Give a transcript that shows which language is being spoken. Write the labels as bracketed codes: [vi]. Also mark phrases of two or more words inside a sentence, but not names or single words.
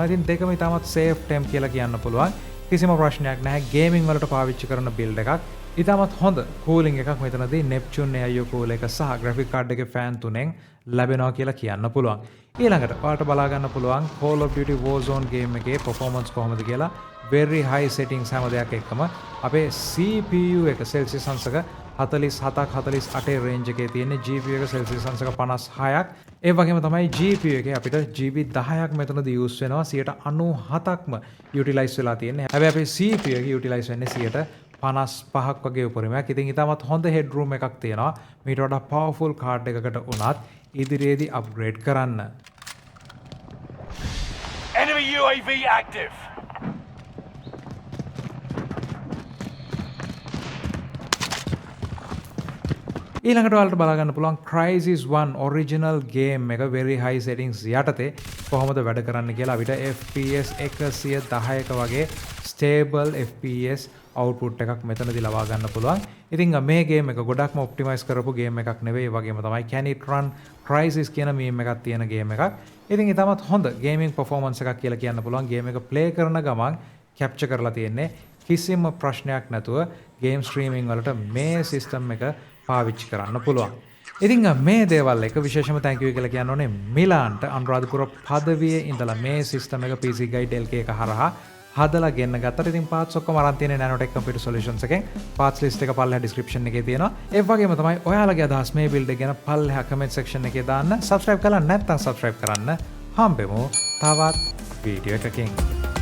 [si] ඉතින් දෙකම ඉතාමත් [en] safe temp [si] කියලා කියන්න පුළුවන්. කිසිම ප්‍රශ්නයක් නැහැ. ගේමින් වලට පාවිච්චි කරන build එකක්. ඉතාමත් හොඳ cooling එකක් මෙතනදී Neptune AIO cooler එක සහ [en] graphic card [si] එකේ fan තුනෙන් ලැබෙනවා කියලා කියන්න පුළුවන්. ඊළඟට ඔයාලට බලා ගන්න පුළුවන් Call of Duty Warzone game එකේ performance කොහොමද කියලා [en] very high settings [si] හැම දෙයක් එක්කම අපේ CPU එක celsius අංශක 47ක් 48 range එකේ තියෙන GPU එක celsius අංශක 56ක්. ඒ වගේම තමයි GPU එකේ අපිට GB 10ක් මෙතනදී use වෙනවා 97%ක්ම utilize වෙලා තියෙන්නේ. හැබැයි අපේ CPU එක utilize වෙන්නේ 55ක් වගේ උපරිමයක්. ඉතින් ඊටමත් හොඳ headroom එකක් තියෙනවා. මීට වඩා [en] powerful card [si] එකකට උනත් ඉදිරියේදී upgrade කරන්න. [en] Enemy UAV active. [si] ඊළඟට ඔයාලට බලා ගන්න පුළුවන් Crysis 1 [en] original game [si] එක [en] very high settings [si] යටතේ කොහොමද වැඩ කරන්න කියලා අපිට FPS 110ක වගේ [en] stable FPS output [si] එකක් මෙතනදී ලබා ගන්න පුළුවන්. ඉතින් මේ game එක ගොඩක්ම optimize කරපු game එකක් නෙවෙයි. ඒ වගේම තමයි Can It Run Crysis කියන meme එකක් තියෙන game එකක්. ඉතින් ඊටමත් හොඳ [en] gaming performance [si] එකක් කියලා කියන්න පුළුවන්. game එක play කරන ගමන් capture කරලා තියෙන්නේ කිසිම ප්‍රශ්නයක් නැතුව [en] game streaming [si] වලට මේ system එක පාවිච්චි කරන්න පුළුවන්. ඉතින් මේ දේවල් එක විශේෂම [en] thank you [si] කියලා කියන්න ඕනේ මිලාන්ට අනුරාධපුර පදවියේ ඉඳලා මේ සිස්ටම් එක PC Guide LK එක හරහා හදලා ගෙන්න ගත්තා. ඉතින් parts ඔක්කොම අරන් තියෙන්නේ Nanotech Computer Solutions එකෙන්. [en] parts list [si] එක පල්ලෙහා description එකේ තියෙනවා. ඒ වගේම තමයි ඔයාලගේ අදහස් මේ build එක ගැන පල්ලෙහා [en] comment section [si] එකේ දාන්න. subscribe කරලා නැත්නම් subscribe කරන්න. හම්බෙමු තවත් වීඩියෝ එකකින්.